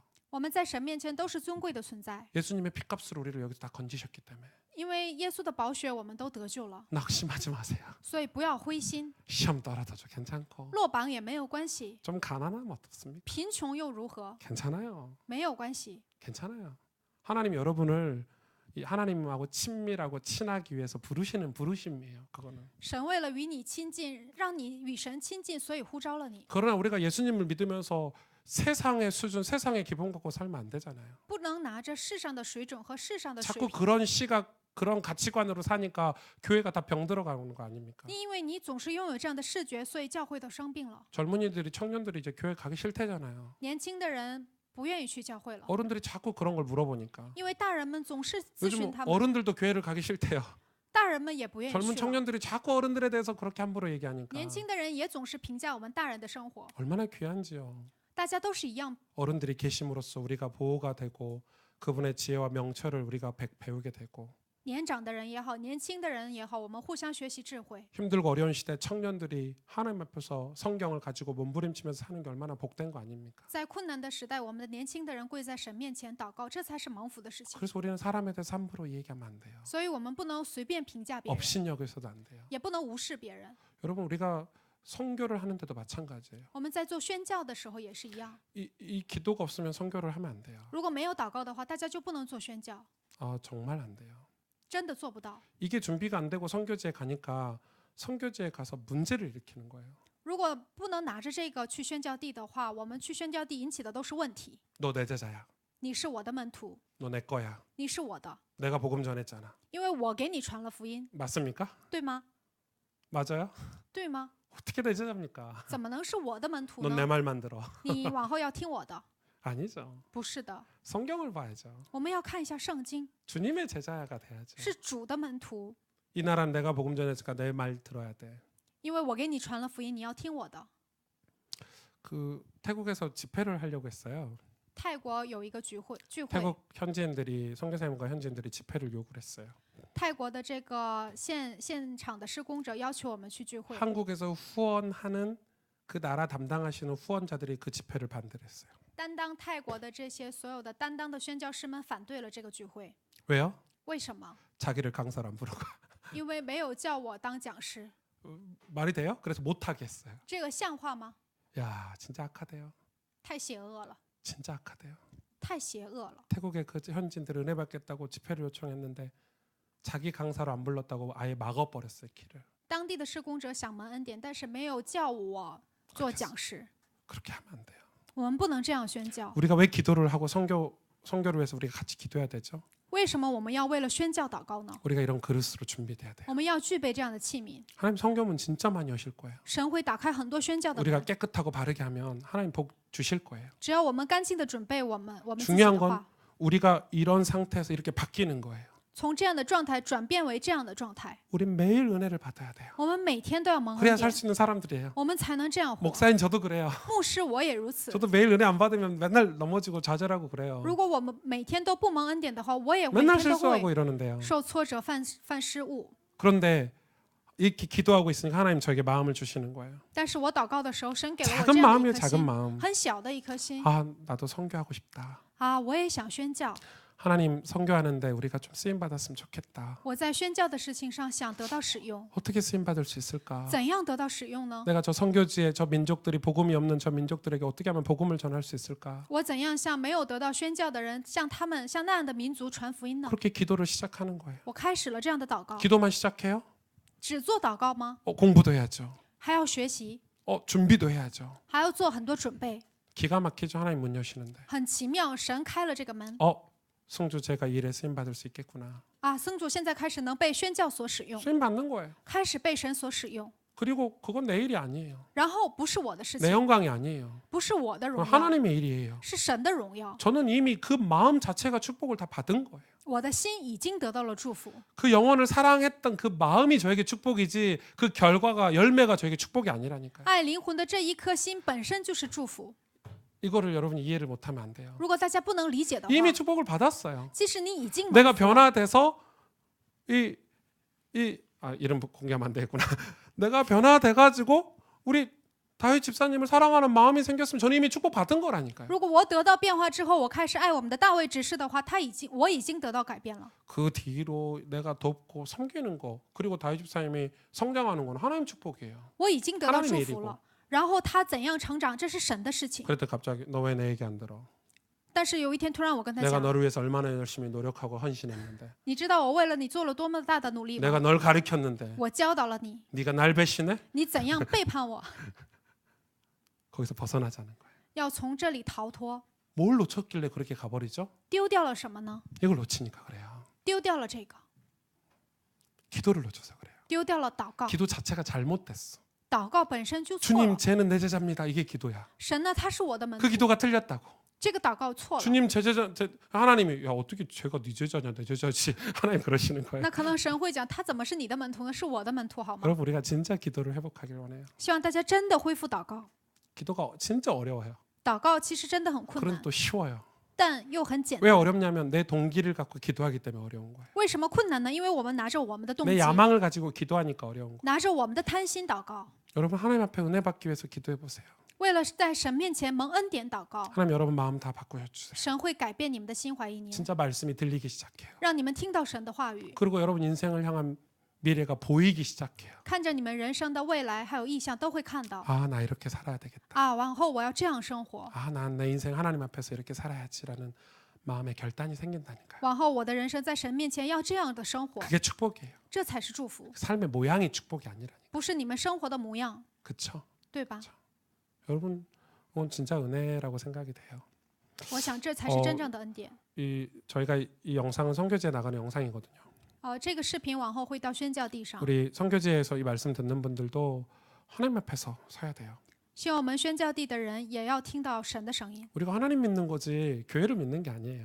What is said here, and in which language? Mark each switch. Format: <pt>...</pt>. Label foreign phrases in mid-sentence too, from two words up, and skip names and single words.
<zh>我们在神面前都是尊贵的存在，</zh> <ko>예수님의 피값으로 우리를 여기서 다 건지셨기 때문에</ko> <zh>因为耶稣的宝血我们都得救了，</zh> <ko>낙심하지 마세요.</ko> <zh>所以不要灰心，</zh> <ko>시험 떨어져도 괜찮고</ko> <zh>落榜也没有关系，</zh> <ko>좀 가난하면 어떻습니까?</ko> <zh>贫穷又如何？</zh> <ko>괜찮아요.</ko> <zh>没有关系。</zh> <ko>괜찮아요. 하나님 여러분을 이 하나님하고 친밀하고 친하기 위해서 부르시는 부르심이에요. 그거는.</ko> <zh>神为了与你亲近，让你与神亲近，所以呼召了你。</zh> <ko>그러나 우리가 예수님을 믿으면서 세상의 수준, 세상의 기본 갖고 살면 안 되잖아요.</ko> <zh>不能拿着世上的水准和世上的水</zh> <ko>자꾸</ko> <zh>平，</zh> <ko>그런 시각, 그런 가치관으로 사니까 교회가 다 병 들어가는 거 아닙니까?</ko> <zh>因为你总是拥有这样的视觉，所以教会都生病了。</zh> <ko>젊은이들이 청년들이 이제 교회 가기 싫대잖아요.</ko> <zh>年轻的人不愿意去教会了，</zh> <ko>어른들이 자꾸 그런 걸 물어보니까</ko> <zh>因为大人们总是咨</zh> <ko>요즘</ko> <zh>询他们，</zh> <ko>어른들도 교회를 가기 싫대요.</ko> <zh>大人们也不愿意</zh> <ko>젊은</ko> <zh>去了。</zh> <ko>청년들이 자꾸 어른들에 대해서 그렇게 함부로 얘기하니까</ko> <zh>年轻的人也总是评价我们大人的生活，</zh> <ko>얼마나 귀한지요.</ko> <zh>大家都是一样。</zh> <ko>어른들이 계심으로써 우리가 보호가 되고 그분의 지혜와 명철을 우리가 배우게 되고</ko> <zh>年长的人也好，年轻的人也好，我们互相学习智慧。</zh> <ko>힘들고 어려운 시대 청년들이 하나님 앞에서 성경을 가지고 몸부림치면서 사는 게 얼마나 복된 거 아닙니까?</ko> <zh>在困难的时代，我们的年轻的人跪在神面前祷告，这才是蒙福的事情。</zh> <ko>그래서 우리는 사람에 대해서 함부로 얘기하면 안 돼요.</ko> <zh>所以我们不能随便评价别人，</zh> <ko>업신여겨서도 안 돼요.</ko> <zh>也不能无视别人。</zh> <ko>여러분 우리가 선교를 하는데도 마찬가지예요.</ko> <zh>我们在做宣教的时候也是一样，</zh> <ko>이 기도가 없으면 선교를 하면 안 돼요.</ko> <zh>如果没有祷告的话，大家就不能做宣教，</zh> <ko>정말 안 돼요.</ko> <zh>真的做不到。</zh> <ko>이게 준비가 안 되고 선교지에 가니까 선교지에 가서 문제를 일으키는 거예요.</ko> <zh>如果不能拿着这个去宣教地的话，我们去宣教地引起的都是问题。</zh> <ko>너 내 제자야.</ko> <zh>你是我的门徒，</zh> <ko>너 내 거야.</ko> <zh>你是我的，</zh> <ko>내가 복음 전했잖아.</ko> <zh>因为我给你传了福音，</zh> <ko>맞습니까?</ko> <zh>对吗？</zh> <ko>맞아요?</ko> <zh>对吗？</zh> <ko>어떻게 내 제자입니까?</ko> <zh>怎么能是我的门徒</zh> <ko>넌</ko> <zh>呢</zh> <ko>내 ？ 말만 들어.</ko> <zh>你往后要听我的，</zh> <ko>아니죠.</ko> <zh>不是的，</zh> <ko>성경을 봐야죠.</ko> <zh>我们要看一下圣经，</zh> <ko>주님의 제자가 돼야죠.</ko> <zh>是主的门徒，</zh> <ko>이 나라는 내가 복음 전했으니까 내 말 들어야 돼.</ko> <zh>因为我给你传了福音，你要听我的。</zh> <ko>그 태국에서 집회를 하려고 했어요.</ko> <zh>泰国有一个聚会，</zh> <ko>태국 현지인들이 선교사님과 현지인들이 집회를 요구를 했어요.</ko> <zh>泰国的这个现场的施工者要求我们去聚会，</zh> <ko>한국에서 후원하는 그 나라 담당하시는 후원자들이 그 집회를 반대했어요.</ko> <zh>担当泰国的这些所有的担当的宣教师们反对了这个聚会。</zh> <ko>왜요?</ko> <zh>为什么？</zh> <ko>자기를 강사로 안 부르고.</ko> <zh>因为没有叫我当讲师，</zh> <ko>말이 돼요? 그래서 못하게 했어요.</ko> <zh>这个像话吗？</zh> <ko>야, 진짜 악하대요.</ko> <zh>太邪恶了，</zh> <ko>진짜 악하대요.</ko> <zh>太邪恶了。</zh> <ko>태국의 그 현지인들 은혜 받겠다고 집회를 요청했는데 자기 강사로 안 불렀다고 아예 막아버렸어요, 길을.</ko> <zh>当地的施工者想蒙恩典，但是没有叫我做讲师。</zh> <ko>그렇게 하면 안 돼요.</ko> <zh>我们不能这样宣教。</zh> <ko>우리가 왜 기도를 하고 선교를 위해서 우리가 같이 기도해야 되죠?</ko> <zh>为什么我们要为了宣教祷告呢？</zh> <ko>우리가 이런 그릇으로 준비돼야 돼요.</ko> <zh>我们要具备这样的器皿。</zh> <ko>하나님 성교문 진짜 많이 여실 거예요.</ko> <zh>神会打开很多宣教的</zh> <ko>우리가</ko> <zh>门，</zh> <ko>깨끗하고 바르게 하면 하나님 복 주실 거예요.</ko> <zh>只要我们干净的准备我们自己</zh> <ko>중요한</ko> <zh>的</zh> <ko>건</ko> <zh>话，</zh> <ko>우리가 이런 상태에서 이렇게 바뀌는 거예요.</ko> <zh>从这样的状态转变为这样的状态。</zh> <ko>우린 매일 은혜를 받아야 돼요.</ko> <zh>我们每天都要蒙恩</zh> <ko>그래야</ko> <zh>典</zh> <ko>살 ，수 있는 사람들이에요.</ko> <zh>我们才能这样活。</zh> <ko>목사인 저도 그래요.</ko> <zh>牧师我也如此。</zh> <ko>저도 매일 은혜 안 받으면 맨날 넘어지고 좌절하고 그래요.</ko> <zh>如果我们每天都不蒙恩典的话，我也每</zh> <ko>맨날</ko> <zh>天都</zh> <ko>실수하고</ko> <zh>会</zh> <ko>이러는데요.</ko> <zh>受挫折、犯失误。</zh> <ko>그런데 이렇게 기도하고 있으니까 하나님 저에게 마음을 주시는 거예요.</ko> <zh>但是我祷告的时候，神给了我</zh> <ko>작은</ko> <zh>这样的</zh> <ko>마음이에요,</ko> <zh>一颗</zh> <ko>작은</ko> <zh>心，</zh> <ko>마음.</ko> <zh>很小的一颗心</zh> <ko>아, 나도 선교하고 싶다.</ko> <zh>啊！我也想宣教，</zh> <ko>하나님 선교하는데 우리가 좀 쓰임 받았으면 좋겠다.</ko> <zh>我在宣教的事情上想得到使用，</zh> <ko>어떻게 쓰임 받을 수 있을까?</ko> <zh>怎样得到使用呢？</zh> <ko>내가 저 선교지에 저 민족들이 복음이 없는 저 민족들에게 어떻게 하면 복음을 전할 수 있을까?</ko> <zh>我怎样向没有得到宣教的人，向那样的民族传福音呢？</zh> <ko>그렇게 기도를 시작하는 거예요.</ko> <zh>我开始了这样的祷告，</zh> <ko>기도만 시작해요?</ko> <zh>只做祷告吗？</zh> <ko>공부도 해야죠.</ko> <zh>还要学习，</zh> <ko>준비도 해야죠.</ko> <zh>还要做很多准备，</zh> <ko>기가 막히죠. 하나님 문 여시는데.</ko> <zh>很奇妙，神开了这个门</zh> <ko>성주 제가 이 일에 쓰임 받을 수 있겠구나.</ko> <zh>啊！僧主现在开始能被宣教所使用，</zh> <ko>쓰임 받는 거예요.</ko> <zh>开始被神所使用，</zh> <ko>그리고 그건 내 일이 아니에요.</ko> <zh>然后不是我的事</zh> <ko>내</ko> <zh>情，</zh> <ko>영광이 아니에요.</ko> <zh>不是我的</zh> <ko>그건</ko> <zh>荣耀，</zh> <ko>하나님의 일이에요.</ko> <zh>是神的荣耀。</zh> <ko>저는 이미 그 마음 자체가 축복을 다 받은 거예요.</ko> <zh>我的心已经得到了祝福，</zh> <ko>그 영혼을 사랑했던 그 마음이 저에게 축복이지 그 결과가 열매가 저에게 축복이 아니라니까요.</ko> <zh>爱灵魂的这一颗心本身就是祝福。</zh> <ko>이거를 여러분이 이해를 못하면 안 돼요.</ko> <zh>如果大家不能理解的话，</zh> <ko>이미 축복을 받았어요.</ko> <zh>即使你已经</zh> <ko>내가 변화돼서 이름 공개하면 안 되겠구나. 내가 변화돼가지고 우리 다윗 집사님을 사랑하는 마음이 생겼으면 저는 이미 축복 받은 거라니까요.</ko> <zh>如果我得到变化之后，我开始爱我们的大卫执事的话，我已经得到改变了。</zh> <ko>그 뒤로 내가 돕고 섬기는 거 그리고 다윗 집사님이 성장하는 건 하나님 축복이에요.</ko> <zh>我已经得到</zh> <ko>하나님의</ko> <zh>祝福</zh> <ko>일이고</ko> <zh>了。然后他怎样成长，这是神的事情。</zh> <ko>그랬더니 갑자기 너 왜 내 얘기 안 들어?</ko> <zh>但是有一天，突然我跟他</zh> <ko>내가</ko> <zh>讲，</zh> <ko>너를 위해서 얼마나 열심히 노력하고 헌신했는데</ko> <zh>你知道我为了你做了多么大的努力吗？</zh> <ko>내가 널 가르쳤는데</ko> <zh>我教导了你，</zh> <ko>네가 날 배신해?</ko> <zh>你怎样背叛我？</zh> <ko>거기서 벗어나자는 거예요.</ko> <zh>要从这里逃脱，</zh> <ko>뭘 놓쳤길래 그렇게 가버리죠?</ko> <zh>丢掉了什么呢？</zh> <ko>이걸 놓치니까 그래요.</ko> <zh>丢掉了这个，</zh> <ko>기도를 놓쳐서 그래요.</ko> <zh>丢掉了祷告。</zh> <ko>기도 자체가 잘못됐어.</ko> <zh>祷告本身就错</zh> <ko>주님</ko> <zh>了。</zh> <ko>쟤는 내 제자입니다. 이게 기도야.</ko> <zh>神呢，他是我的门</zh> <ko>그</ko> <zh>徒，</zh> <ko>기도가 틀렸다고.</ko> <zh>这个祷告错了。</zh> <ko>주님 제 제자 하나님이 야 어떻게 제가 네 제자냐 내 제자지 하나님 그러시는 거예요.</ko> <zh>那可能神会讲，他怎么是你的门徒呢？是我的门徒，好吗？</zh> <ko>여러분 우리가 진짜 기도를 회복하길 원해요.</ko> <zh>希望大家真的恢复祷告。</zh> <ko>기도가 진짜 어려워요.</ko> <zh>祷告其实真的很困</zh> <ko>그런데</ko> <zh>难，</zh> <ko>또 쉬워요.</ko> <zh>但又很简</zh> <ko>왜</ko> <zh>单。</zh> <ko>어렵냐면 내 동기를 갖고 기도하기 때문에 어려운 거예요.</ko> <zh>为什么困难呢？因为我们拿着我们的动</zh> <ko>내</ko> <zh>机，</zh> <ko>야망을 가지고 기도하니까 어려운 거예요.</ko> <zh>拿着我们的贪心祷告，</zh> <ko>여러분 하나님 앞에 은혜 받기 위해서 기도해 보세요.</ko> <zh>为了在神面前蒙恩典祷告，</zh> <ko>하나님 여러분 마음 다 바꾸어 주세요.</ko> <zh>神会改变你们的心怀意念，</zh> <ko>진짜 말씀이 들리기 시작해요.</ko> <zh>让你们听到神的话语，</zh> <ko>그리고 여러분 인생을 향한 미래가 보이기 시작해요.</ko> <zh>看着你们人生的未来还有意向都会看到</zh> <ko>아, 나 이렇게 살아야 되겠다.</ko> <zh>啊，往后我要这样生活，</zh> <ko>아, 난 내 인생 하나님 앞에서 이렇게 살아야지라는 마음의 결단이 생긴다니까요.</ko> <zh>往后我的人生在神面前要这样的生活，</zh> <ko>그게 축복이에요.</ko> <zh>这才是祝福，</zh> <ko>삶의 모양이 축복이 아니라니까.</ko> <zh>不是你们生活的模样，</zh> <ko>그렇죠?</ko> <zh>对吧？</zh> <ko>여러분, 그건 진짜 은혜라고 생각이 돼요.</ko> <zh>我想这才是真正的恩典。</zh> <ko>저희가 이 영상은 선교지에 나가는 영상이거든요.</ko> <zh>这个视频往后会到宣教地上，</zh> <ko>우리 선교지에서 이 말씀 듣는 분들도 하나님 앞에서 서야 돼요.</ko> <zh>希望我们宣教地的人也要听到神的声音。</zh> <ko>우리가 하나님 믿는 거지 교회를 믿는 게 아니에요.</ko>